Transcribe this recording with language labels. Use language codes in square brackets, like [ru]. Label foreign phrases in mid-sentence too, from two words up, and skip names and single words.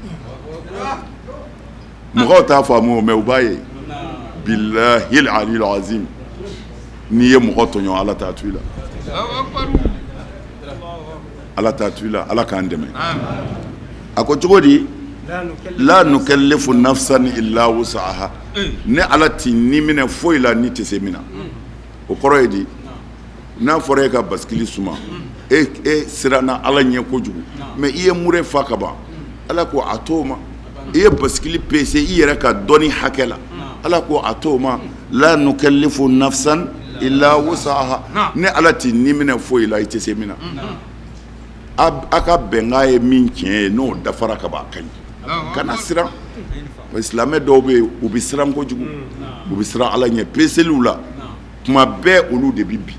[bm] mɔgɔw t'a faamu mais u b'a ye [ar] بالله العلي العظيم [bm] n'i ye mɔgɔ tɔɲɔ ala t'a to i la ala k'an dɛmɛ a ko cogo di [ar] لا نكلف نفسا إلا وسعها [bm] ne ala t'i ni minɛ foyi la ni tɛ se min na o kɔrɔ ye di n'a fɔra e ka baskili suma e siranna ala ɲɛ kojugu mais i ye mure fa ka ban ala ko a t'o ma i ye baskili pese i yɛrɛ ka dɔnni hakɛ la ala ko a t'o ma [ar] لا نكلف نفسا إلا وسعها [bm] ne ala t'i ni minɛ foyi la i tɛ se min na a ka bɛnkan ye min tiɲɛ ye n'o dafara ka ban a ka ɲi kana siran silamɛ dɔw bɛ yen u bɛ siran kojugu u bɛ siran Ala ɲɛ peseliw la tuma bɛɛ olu de bɛ bi